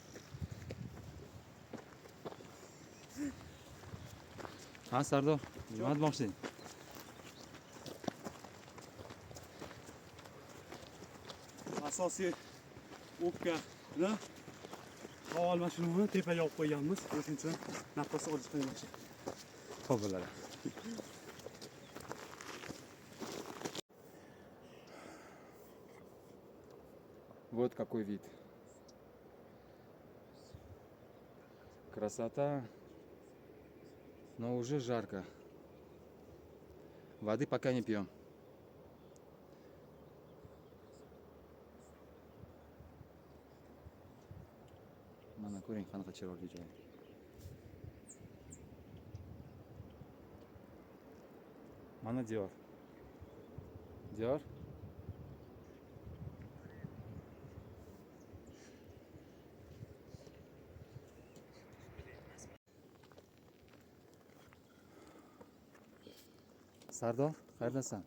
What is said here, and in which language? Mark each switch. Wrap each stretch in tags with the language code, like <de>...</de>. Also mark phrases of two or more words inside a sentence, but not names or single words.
<uz>Ha, Sardor, nima demoqchi? Asosiy o'pkani havo almashinuvini tepaga olib qo'yganmiz. O'shuning uchun nafas olish qiyin. Xo'p bo'ladi.</uz> <ru>Вот какой вид. Красота. Но уже жарко. Воды пока не пьем.</ru> <uz>Mana ko'ring qanaqa chiroyli joy. Mana Dior. Dior. Sardor, qayerdasan?</uz>